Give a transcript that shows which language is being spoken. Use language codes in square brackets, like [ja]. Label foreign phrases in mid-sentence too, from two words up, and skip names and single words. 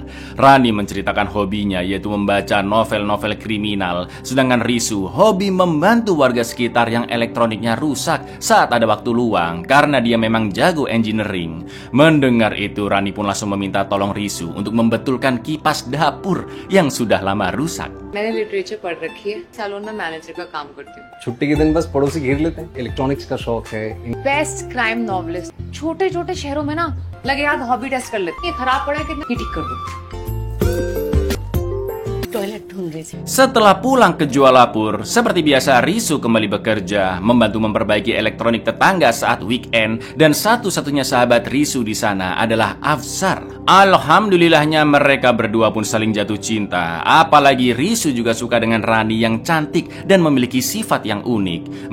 [id] Rani menceritakan hobinya yaitu membaca novel-novel kriminal, sedangkan Risu hobi membantu warga sekitar yang elektroniknya rusak saat ada waktu luang karena dia memang jago engineering. Mendengar itu Rani pun langsung meminta tolong Risu untuk membetulkan kipas dapur yang sudah lama rusak. [hi] मैंने लिटरेचर पढ़ रखी है, सैलून में मैनेजर का काम करती हूँ। छुट्टी के दिन बस पड़ोसी घेर लेते हैं। इलेक्ट्रॉनिक्स का शौक है। बेस्ट क्राइम नॉवलिस्ट। छोटे छोटे शहरों में ना लगे यार हॉबी टेस्ट कर लेते, ये खराब पड़ा है कि नहीं, ठीक कर दो। टॉयलेट ढूंढ रही थी। [id] Setelah pulang ke Jualapur, seperti biasa Risu kembali bekerja, membantu memperbaiki elektronik tetangga saat weekend, dan satu-satunya sahabat Risu di sana adalah Afsar. Alhamdulillahnya mereka berdua pun saling jatuh cinta. Apalagi Risu juga suka dengan Rani yang cantik dan memiliki sifat yang unik.